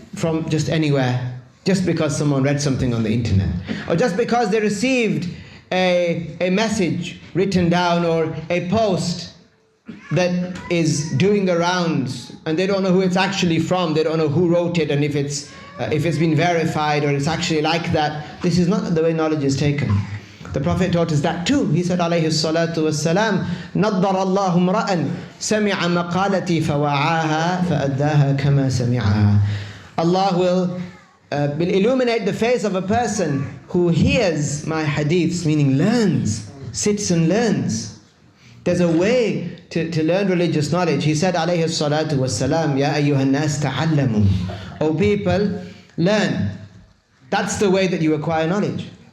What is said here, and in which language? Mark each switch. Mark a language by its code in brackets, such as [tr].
[en] from just anywhere, just because someone read something on the internet, or just because they received a message written down or a post that is doing the rounds, and they don't know who it's actually from, they don't know who wrote it, and if it's been verified or it's actually like that. This is not the way knowledge is taken. The Prophet taught us that too. He said, alayhi salatu wassalam, [ar] نَضَّرَ اللَّهُ امْرَأً سَمِعَ مَقَالَتِي فَوَعَاهَا فَأَدَّاهَا كَمَا سَمِعَهَا. [en] Allah will illuminate the face of a person who hears my hadiths, meaning learns, sits and learns. There's a way to learn religious knowledge. He said, alayhi salatu wassalam, [ar] Ya ayyuhan nas ta'allamu. [en] O people, learn. That's the way that you acquire knowledge.